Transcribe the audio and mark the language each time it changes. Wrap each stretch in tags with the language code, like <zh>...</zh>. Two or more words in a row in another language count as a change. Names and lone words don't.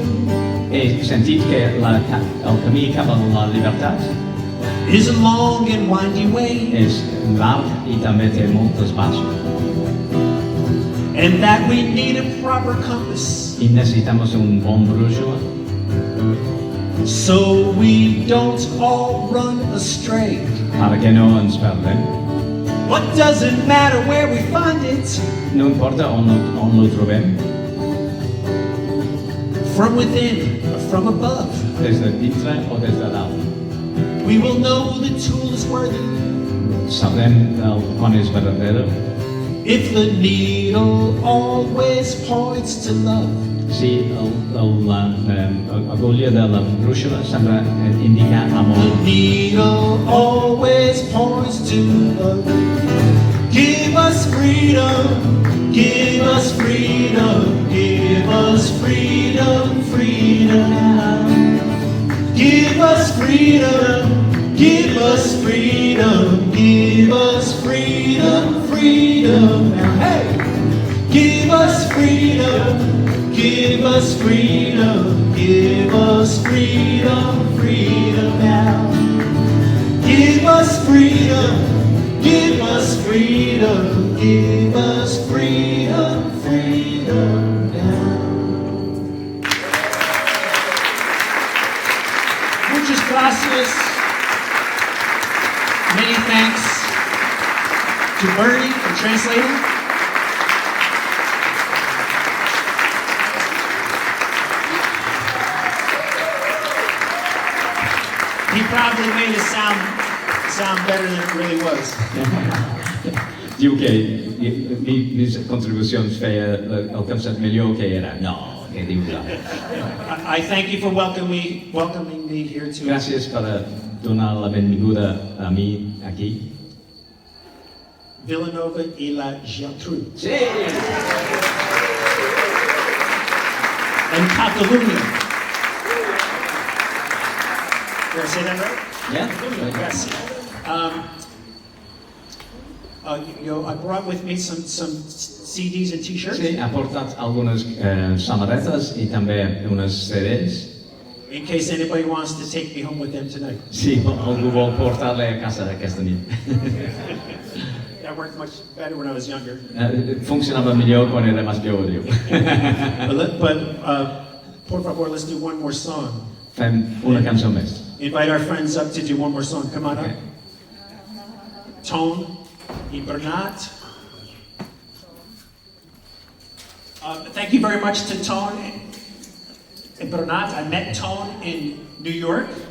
<ca>He sentit que el camí cap a la llibertat</ca> <en>is a long and windy way,</en> <ca>és llarg i també té moltes baixes.</ca> <en>and that we need a proper compass</en> <ca>I necessitamos un bon brúixola</ca> <en>so we don't all run astray.</en> <ca>perquè no ens perdem.</ca> <en>What doesn't matter where we find it,</en> <ca>No importa on ho trobem,</ca> <en>from within or from above,</en> <ca>des de dintre o des de dalt.</ca> <en>we will know the tool is worthy</en> <ca>Sabrem quan és verdadera</ca> <en>if the needle always points to love.</en> <ca>si l'agulla de la brúixola sembla indicar amor.</ca> <en>The needle always points to love. Give us freedom, give us freedom, give us freedom, freedom now. Give us freedom, give us freedom, give us freedom, freedom now. Hey! Give us freedom, give us freedom, give us freedom, freedom now. Give us freedom, give us freedom, give us freedom, freedom now.</en> <es>Muchas gracias.</es> <en>Many thanks to Bernie for translating. He probably made it sound better than it really was.</en> <ca>Diu que mis contribucions feia el concept millor que era. No, que diu que...</ca> <en>I thank you for welcoming me here to</en> <ca>Gràcies per donar la benvinguda a mi aquí. Vilanova y la Geltrú. Sí!</ca> <en>And Catalunya. Did I say that right? Yeah? Yes. I brought with me some CDs and T-shirts.</en> <ca>Sí, ha portat algunes samarretes i també unes CDs.</ca> <en>In case anybody wants to take me home with them tonight.</en> <ca>Sí, algú vol portar-la a casa aquesta nit.</ca> <en>That worked much better when I was younger.</en> <ca>Funcionava millor quan era més jove, diu.</ca> <es>Por favor,</es> <en>let's do one more song.</en> <ca>Fem una cançó més.</ca> <en>Invite our friends up to do one more song. Come on Okay. up. Tone y Bernat. Thank you very much to Tone and Bernat. I met Tone in New York.</en>